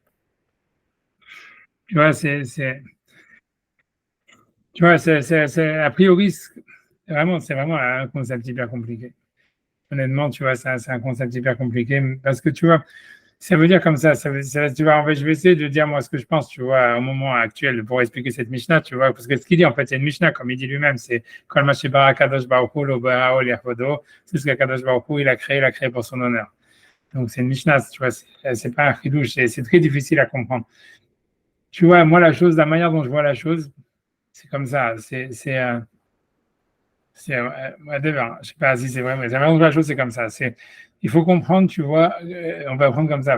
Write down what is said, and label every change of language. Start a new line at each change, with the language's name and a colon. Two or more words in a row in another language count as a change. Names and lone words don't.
French: Tu vois, tu vois, a priori, c'est vraiment un concept hyper compliqué. Honnêtement, tu vois, c'est un concept hyper compliqué parce que tu vois, ça veut dire comme ça, tu vois, en fait, je vais essayer de dire moi ce que je pense, tu vois, au moment actuel pour expliquer cette Mishnah, tu vois, parce que ce qu'il dit, en fait, c'est une Mishnah, comme il dit lui-même, c'est
Hebrew: כל מה שברא קדוש ברוך הוא לא בראו לעבודו,
French: c'est ce que
Hebrew: קדוש ברוך הוא,
French: il a créé pour son honneur. Donc, c'est une Mishnah, tu vois, c'est pas un chidouche, c'est très difficile à comprendre. Tu vois, moi, la manière dont je vois la chose, c'est comme ça. Whatever. Je sais pas si c'est vrai, mais la manière dont je vois la chose, c'est comme ça. Il faut comprendre, tu vois, on va prendre comme ça.